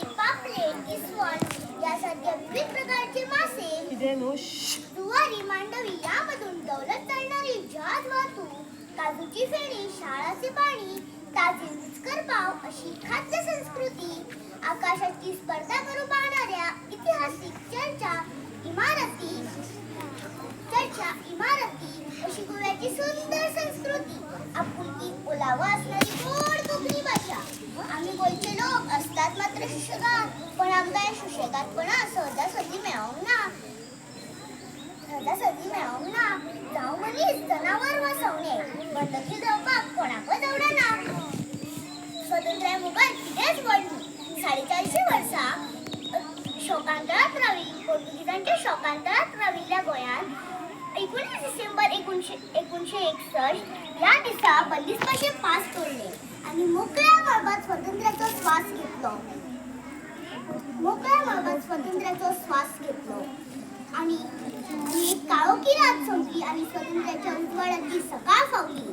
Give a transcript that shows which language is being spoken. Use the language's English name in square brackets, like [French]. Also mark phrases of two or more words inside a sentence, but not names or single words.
[Marathi] पापलेट, इसवण यासारख्या विविध प्रकारचे मासे, जुवारी, मांडवी यामधून दौलत चालणारी जहाज वाहतूक, काजूची फेणी, शाळाचे पाणी, ताजे रुचकर पाव अशी खाद्य संस्कृती, आकाशाची स्पर्धा करू पाहणाऱ्या ऐतिहासिक इमारती अशी गोव्याची सुंदर संस्कृती, आपुलकी ओलावा असणारी गोड कोकणी भाषा. [Konkani] आम्ही गोयचे लोक असतात मात्र सुशेगाद, पण आमका या सुशेगादपणा सहजासहजी मेळवंक ना. जाऊ मनीस जनावर वासवणे बंदकी जावपाक कोणाकच आवडना. स्वातंत्र्या मुखार कितेंच व्हडली 450 वर्सां शोकांतळात राविल्ली पोर्तुगीजांच्या शोकांतळात राविल्ल्या गोंयांत 19 डिसेंबर 1961 या दिसा बंदिस्ताचे पास तोडले आणि मोकळ्या मळबात स्वातंत्र्याचो श्वास घेतलो आणि एक काळोखी रात संपली आणि स्वातंत्र्याच्या उजवाडाची सकाळ फावली.